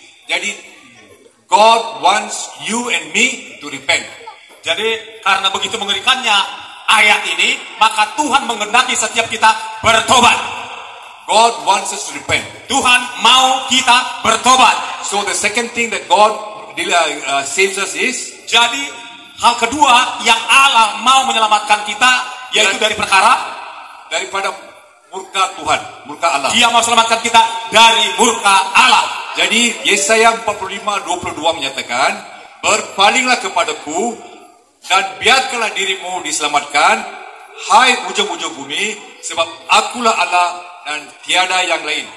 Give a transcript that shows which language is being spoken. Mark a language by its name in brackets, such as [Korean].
[English] Jadi God wants you and me to repent. [Indonesian] Jadi karena begitu mengerikannya ayat ini, maka Tuhan menghendaki setiap kita bertobat. [English] God wants us to repent. [Indonesian] Tuhan mau kita bertobat. [English] So the second thing that God saves us is, [Indonesian] jadi hal kedua yang Allah mau menyelamatkan kita, yaitu dari daripada murka Tuhan, murka Allah. Dia mau selamatkan kita dari murka Allah. Jadi Yesaya 45:22 menyatakan, berpalinglah kepadaku dan biarkanlah dirimu diselamatkan, hai ujung-ujung bumi, sebab akulah Allah dan tiada yang lain.